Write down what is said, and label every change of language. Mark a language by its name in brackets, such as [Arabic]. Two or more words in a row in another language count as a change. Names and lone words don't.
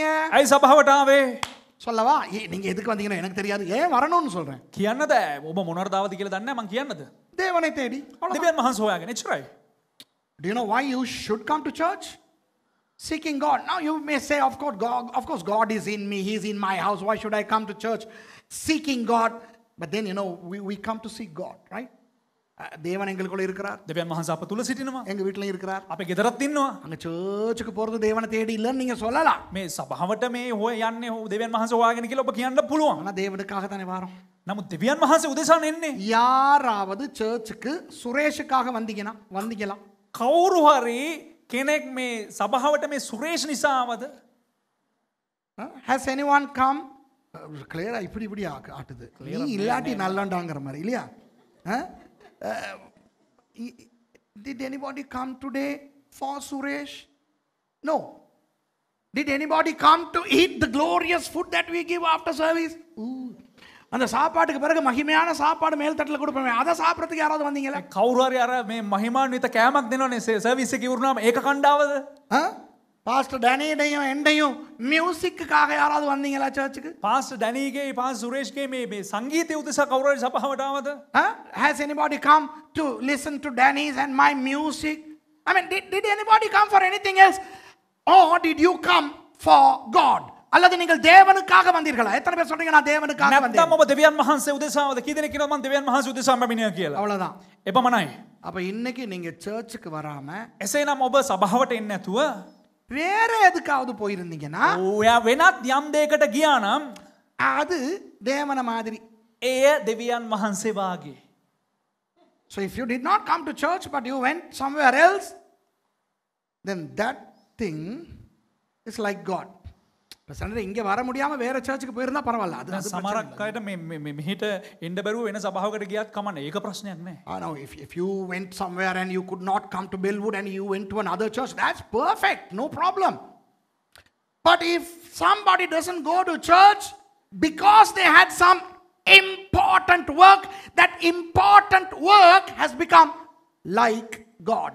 [Sinhala] ඇයි සභාවට ආවේ? [Tamil] சொல்லவா? நீங்க எதுக்கு வந்தீங்கன்னு எனக்கு தெரியாது. ஏன் வரணும்னு சொல்றேன். [Sinhala] කියන්නද? ඔබ මොනවද දාවද කියලා දන්නේ නැහැ. මං කියන්නද? [Tamil] தேவனை தேடி. [Sinhala] දෙවියන් වහන්සේ හොයාගෙන එච්චරයි. [English] Do you know why you should come to church? Seeking God. Now you may say, of course God is in me. He's in my house. Why should I come to church? Seeking God. But then, you know, we come to seek God, right? [Tamil] தேவன் எங்களுக்குள்ள இருக்கிறார். [Sinhala] දෙවියන් වහන්සේ අප තුල සිටිනවා. [Tamil] எங்க வீட்ல இருக்கிறார். [Sinhala] අපේ ගෙදරත් ඉන්නවා. [Tamil] அங்க சர்ச்சுக்கு போறது தேவனை தேடி இல்லன்னு நீங்க சொல்லலாம். [Sinhala] මේ සභාවට මේ යන්නේ දෙවියන් වහන්සේ හොයාගෙන කියලා ඔබ කියන්න පුළුවන්. [Tamil] ஆனா தேவனுக்காக தானே வரோம். [Sinhala] නමුත් දෙවියන් වහන්සේ උදෙසා නෙන්නේ. [Tamil] யாராவது சர்ச்சுக்கு சுரேஷுக்காக வந்தீங்களா? [Sinhala] කවුරු හරි කෙනෙක් මේ සභාවට මේ සුරේෂ් නිසා ආවද? [English] Has anyone come? [Tamil] கிளியரா இப்படி ஆட்டுது. நீ இல்லாட்டி நல்லண்டாங்கற மாதிரி இல்லையா? [English] Did anybody come today for Suresh? No. Did anybody come to eat the glorious food that we give after service? [Tamil] அந்த சாப்பாட்டுக்கு பிறகு மகிமையான சாப்பாடு மேல் தட்டில் கொடுப்போமே, அதை சாப்பிட்றதுக்கு யாராவது வந்தீங்களா? [Sinhala] කවුරු හරි අර මේ මහිමාන්විත කෑමක් දෙනවනේ සර්විස් එකේ ඉවරනම ඒක කණ්ඩාවද? [Tamil] பாஸ்டர் டேனியடையும் எண்டையும் மியூசிக்குக்காக யாராவது வந்தீங்களா சர்ச்சுக்கு? [Sinhala] පාස්ටර් ඩැනීගේ පාස්ටර් සුරේෂ්ගේ මේ සංගීතය උදෙසා කවුරු හරි සභාවට ආවද? [English] Has anybody come to listen to Danny's and my music? I mean, did anybody come for anything else? Or did you come for God? [Tamil] அல்லது நீங்கள் தேவனுக்காக வந்தீர்களா? எத்தனை பேர் சொல்றீங்க நான் தேவனுக்காக வந்தேன்? [Sinhala] නැත්නම් ඔබ දෙවියන් වහන්සේ උදෙසාවද? කී දෙනෙක් කියනවා මම දෙවියන් වහන්සේ උදෙසා පැමිණියා කියලා? [Tamil] அவ்வளவுதான். [Sinhala] එපමණයි. [Tamil] அப்ப இன்னைக்கு நீங்க சர்ச்சுக்கு வராம [Sinhala] එසේනම් ඔබ සභාවට එන්නේ නැතුව [Tamil] வேற எதுக்காவது போயிருந்தீங்கன்னா [Sinhala] ඔයා වෙනත් යම් දෙයකට ගියා නම් [Tamil] அது தேவன மாதிரி. [Sinhala] එය දෙවියන් වහන්සේ වාගේ. [English] So if you did not come to church but you went somewhere else, then that thing is like God. [Tamil] பிரசன்ன இங்க வர முடியாம வேற சர்ச்சுக்கு போயிருந்தா பரவாயில்ல. அது [Sinhala] සමහරක් අයට මේ මෙහෙට එන්න බැරුව වෙන සභාවකට ගියත් කමන්නේ. ඒක ප්‍රශ්නයක් නෑ. [English] No, if you went somewhere and you could not come to Bellwood and you went to another church, that's perfect, no problem. But if somebody doesn't go to church because they had some important work, that important work has become like God.